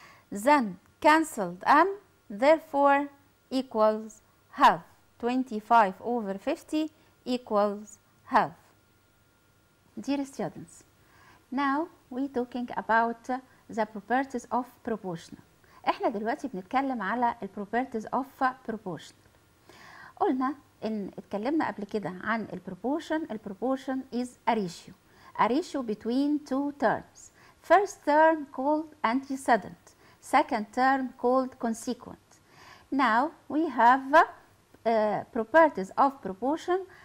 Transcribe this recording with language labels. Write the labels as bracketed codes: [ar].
[en] Then cancelled M, therefore equals half. 25 over 50 equals half. Dear students, now we talking about the properties of proportional. [ar] احنا دلوقتي بنتكلم على ال [en] properties of proportional. [ar] قلنا ان اتكلمنا قبل كده عن ال [en] proportion is a ratio between two terms. First term called antecedent, second term called consequent. Now we have properties of proportion.